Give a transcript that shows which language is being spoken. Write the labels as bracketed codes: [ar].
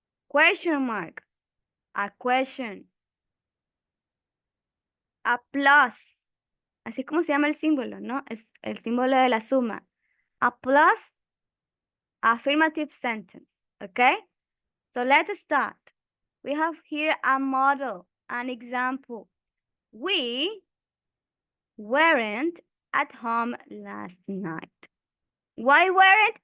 [en] Question mark, a question. [es] A plus, así como se llama el símbolo, ¿no? Es el símbolo de la suma. [en] A plus, affirmative sentence, okay? So let's start. We have here a model, an example. We weren't at home last night. Why weren't?